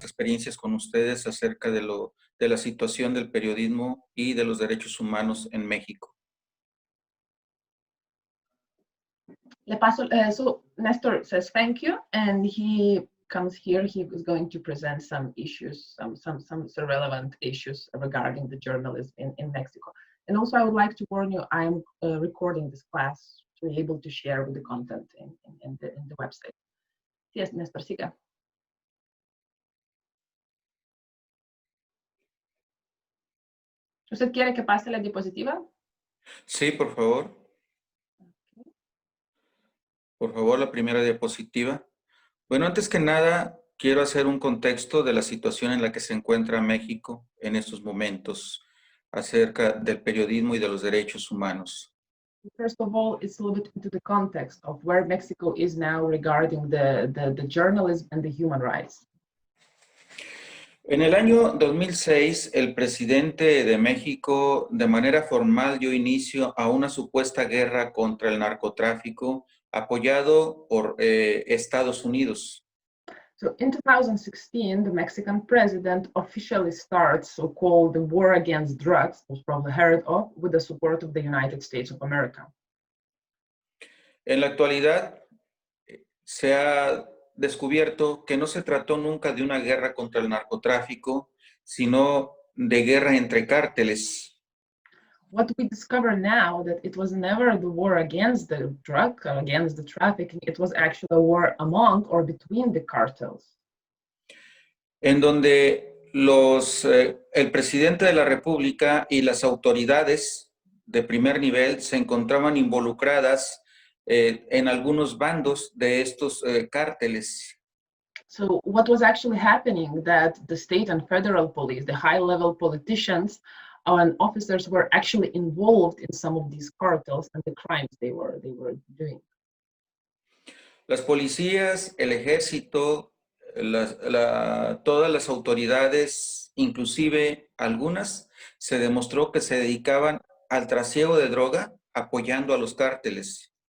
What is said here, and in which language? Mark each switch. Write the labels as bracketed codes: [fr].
[es] experiencias con ustedes acerca de la situación del periodismo y de los derechos humanos en México. Le paso, [en] so Nestor says thank you, and he comes here. He is going to present some issues, some relevant issues regarding the journalism in Mexico. And also, I would like to warn you, I'm recording this class to be able to share with the content in the website. Yes, Nestor, [es] siga. ¿Usted quiere que pase la diapositiva? Sí, por favor. Por favor, la primera diapositiva. Bueno, antes que nada, quiero hacer un contexto de la situación en la que se encuentra México en estos momentos acerca del periodismo y de los derechos humanos. [en] First of all, it's a little bit into the context of where Mexico is now regarding the journalism and the human rights. [es] En el año 2006, el presidente de México de manera formal dio inicio a una supuesta guerra contra el narcotráfico apoyado por Estados Unidos. [en] So in 2016, the Mexican president officially starts so-called the war against drugs, was probably heard of, with the support of the United States of America. [es] En la actualidad, se ha descubierto que no se trató nunca de una guerra contra el narcotráfico, sino de guerra entre cárteles. [en] What we discover now that it was never the war against the drug, against the trafficking, it was actually a war among or between the cartels. [es] En donde el presidente de la República y las autoridades de primer nivel se encontraban involucradas en algunos bandos de estos cárteles. [en] So what was actually happening that the state and federal police, the high-level politicians and officers were actually involved in some of these cartels and the crimes they were doing. [es] Las policías, el ejército, todas las autoridades, inclusive algunas, se demostró que se dedicaban al trasiego de droga apoyando a los cárteles.